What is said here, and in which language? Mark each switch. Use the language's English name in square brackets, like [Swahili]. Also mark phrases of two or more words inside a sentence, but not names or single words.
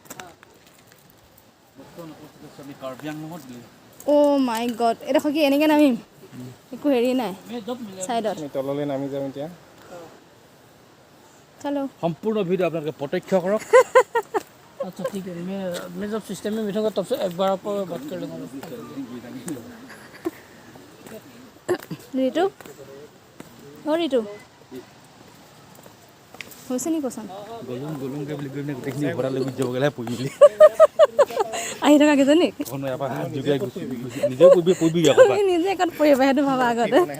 [English] oh my god, [Assamese] এইডোখৰ কি এনেকৈ নামিম? একো হেৰি নাই ছাইডত। আমি তললৈ নামি যাম এতিয়া। চলো। সম্পূৰ্ণ ভিডিঅ' আপোনালোকে প্ৰত্যক্ষ কৰক। আচ্ছা ঠিক আছে, [Hindi] मैं जब सिस्टम में बैठूंगा तब से एक बार आपको बात कर लूँगा। [Assamese] ঋতু অ' ঋতু হৈছে নি পচন্দ? গলুংকে বুলি গৈ গোটেইখিনি ভৰাই লৈ যাব গ'লে পৰি মেলি আহি থকা কেইজনী নিজে ক'ত পৰিবা সেইটো ভাবা আগতে।